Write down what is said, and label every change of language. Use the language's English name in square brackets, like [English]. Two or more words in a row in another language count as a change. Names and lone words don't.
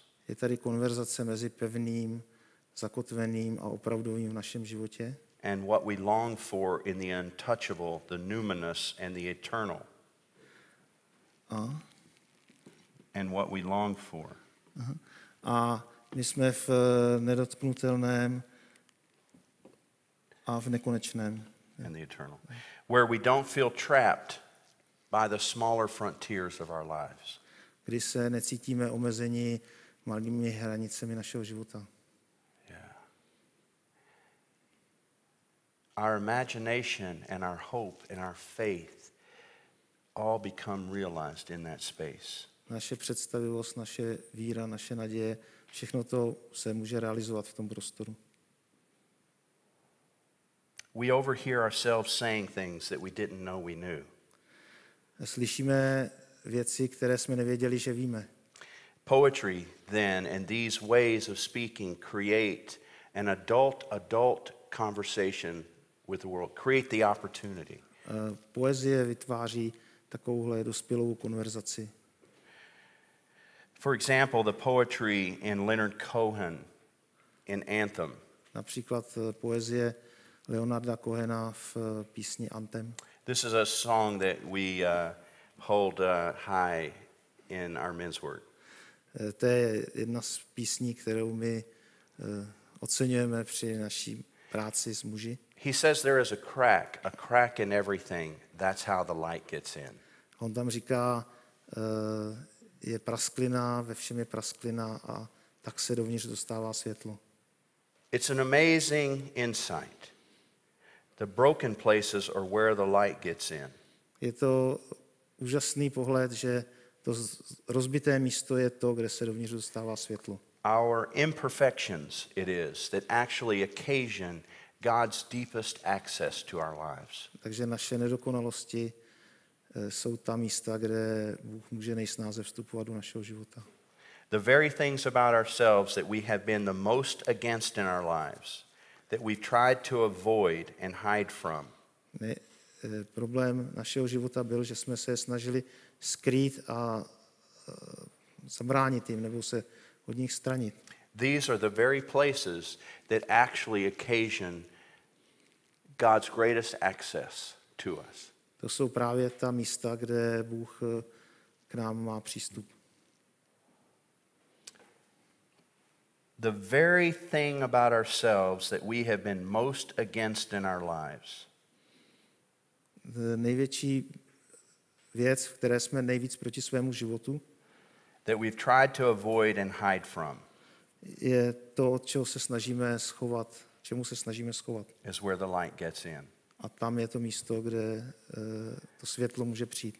[Czech] Je tady konverzace mezi pevným, zakotveným a opravdovým v našem životě. [English] And what we long for in the untouchable, the numinous and the eternal. And what we long for. [Czech] A my jsme v nedotknutelném a v nekonečném. [English] And the eternal. Where we don't feel trapped by the smaller frontiers of our lives. [Czech] Kdy se necítíme omezeni malými hranicemi našeho života. [English] Yeah. Our imagination and our hope and our faith all become realized in that space. [Czech] Naše představivost, naše víra, naše naděje, všechno to se může realizovat v tom prostoru. [English] We overhear ourselves saying things that we didn't know we knew. [Czech] Slyšíme věci, které jsme nevěděli, že víme. [English] Poetry, then, and these ways of speaking create an adult conversation with the world, create the opportunity. [Czech] Poezie vytváří takovouhle dospělou konverzaci. [English] For example, the poetry in Leonard Cohen in Anthem. [Czech] Například poezie Leonarda Cohena v písni Anthem. [English] This is a song that we hold high in our men's work. [Czech] To je jedna z písní, kterou my oceňujeme při naší práci s muži. [English] He says there is a crack in everything. That's how the light gets in. [Czech] On tam říká, je prasklina, ve všem je prasklina a tak se dovnitř dostává světlo. [English] It's an amazing insight. The broken places are where the light gets in. [Czech] Je to úžasný pohled, že to rozbité místo je to, kde se dovnitř dostává světlo. [English] Our imperfections it is that actually occasion God's deepest access to our lives. [Czech] Takže naše nedokonalosti jsou ta místa, kde Bůh může nejsnáze vstupovat do našeho života. [English] The very things about ourselves that we have been the most against in our lives, that we've tried to avoid and hide from. [Czech] Problém našeho života byl, že jsme se snažili skrýt a zabránit jim, nebo se od nich stranit. [English] These are the very places that actually occasion God's greatest access to us. [Czech] To jsou právě ta místa, kde Bůh k nám má přístup. [English] The very thing about ourselves that we have been most against in our lives. [Czech] Největší věc, v které jsme nejvíc proti svému životu, [English] that we've tried to avoid and hide from, [Czech] je to, od čeho se snažíme schovat, čemu se snažíme schovat. [English] is where the light gets in. [Czech] A tam je to místo, kde to světlo může přijít.